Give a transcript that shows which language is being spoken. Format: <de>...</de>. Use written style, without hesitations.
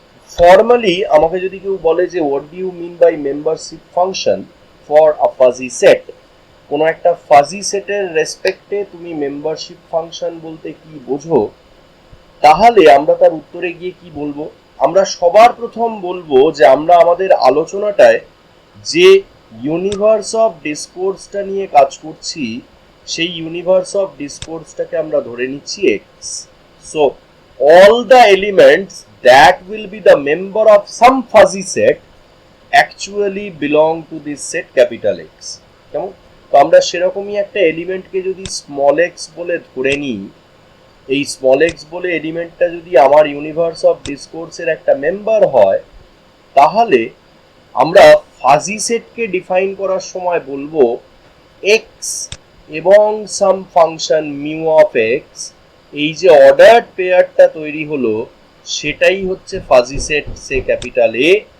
<bn>Formally আমাকে যদি কেউ বলে যে</bn> <en>what do you mean by membership function for a fuzzy set,</en> <bn>কোনো একটা ফাজি সেটের রেসপেক্টে তুমি মেম্বারশিপ ফাংশন বলতে কি বোঝো, তাহলে আমরা তার উত্তরে গিয়ে কি বলবো? আমরা সবার প্রথম বলবো যে আমরা আমাদের আলোচনাটায় যে ইউনিভার্স অফ ডিসকোর্সটা নিয়ে কাজ করছি সেই ইউনিভার্স অফ ডিসকোর্সটাকে আমরা ধরে নিচ্ছি x.</bn> <en>So all the elements that will be the member of some fuzzy set actually belong to this set capital X।</en> <bn>কেমন? তো আমরা সেরকমই একটা এলিমেন্টকে যদি স্মল এক্স বলে ধরে নিই, এই স্মল এক্স বলে এলিমেন্টটা যদি আমার ইউনিভার্স অফ ডিসকোর্সের একটা মেম্বার হয়, তাহলে আমরা ফাজি সেটকে ডিফাইন করার সময় বলবো এক্স এবং সাম ফাংশন মিউ অফ এক্স, এই যে অর্ডার্ড পেয়ারটা তৈরি হলো সেটাই হচ্ছে fuzzy set say capital A.</bn>